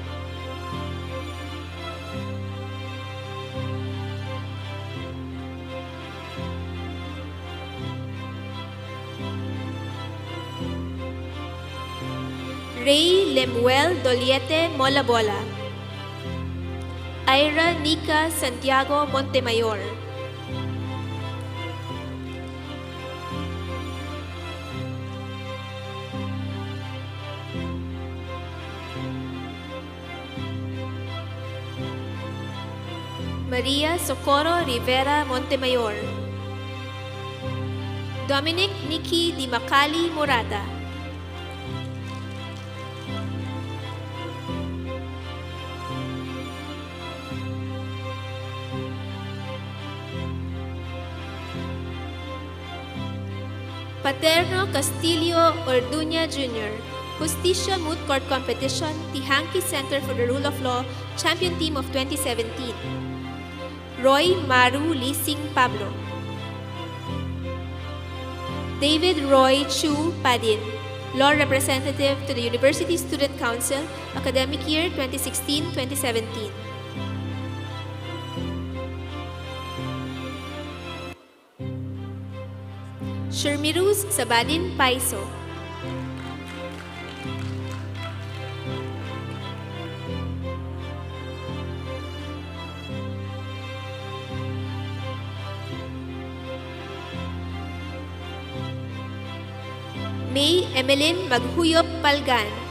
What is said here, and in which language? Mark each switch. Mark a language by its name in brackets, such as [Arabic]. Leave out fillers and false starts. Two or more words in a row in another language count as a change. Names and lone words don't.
[English] Ray Lemuel Doliete Molabola. Ira Nika Santiago Montemayor. Maria Socorro Rivera Montemayor. Dominic Nikki Di Macali Morata. Paterno Castillo Orduña Jr., Justicia Moot Court Competition, Tihanki Center for the Rule of Law, Champion Team of 2017. Roy Maru Lising Pablo. David Roy Chu Padin, Law Representative to the University Student Council, Academic Year 2016-2017. Shermiruz Sabadin Paiso. May Emeline Maghuyop Palgan.